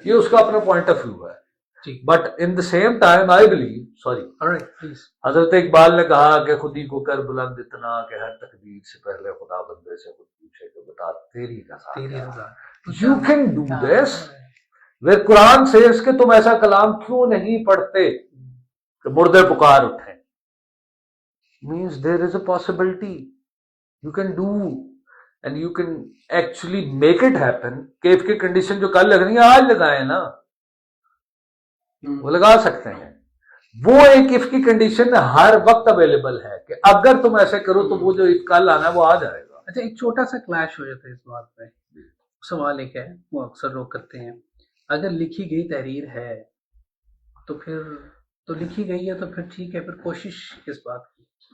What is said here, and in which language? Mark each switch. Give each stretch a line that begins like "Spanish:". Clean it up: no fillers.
Urdu: یہ اس کا اپنا پوائنٹ آف ویو ہے.
English: but in the same time I believe,
Urdu: حضرت اقبال نے کہا کہ خودی کو کر بلند اتنا کہ ہر تقدیر سے پہلے خدا بندے سے خود پوچھے کہ بتا تیری رضا.
English: You can do this. Where Quran says
Urdu: کہ تم ایسا کلام کیوں نہیں پڑھتے کہ مردے پکار اٹھیں.
English: Means there is a possibility you can do and you can actually make it happen.
Urdu: کہ if کی کنڈیشن جو کل لگ رہی ہیں آج لگائیں نا, وہ لگا سکتے ہیں. وہ ایک if کی کنڈیشن ہر وقت اویلیبل ہے کہ اگر تم ایسے کرو تو وہ جو if کل آنا ہے وہ آ جائے گا. اچھا, ایک چھوٹا سا کلیش ہو جاتا ہے اس بات پہ. سوال ایک ہے, وہ اکثر لوگ کرتے ہیں, اگر لکھی گئی تحریر ہے تو پھر تو لکھی گئی ہے تو پھر ٹھیک ہے, پھر کوشش کس بات کی.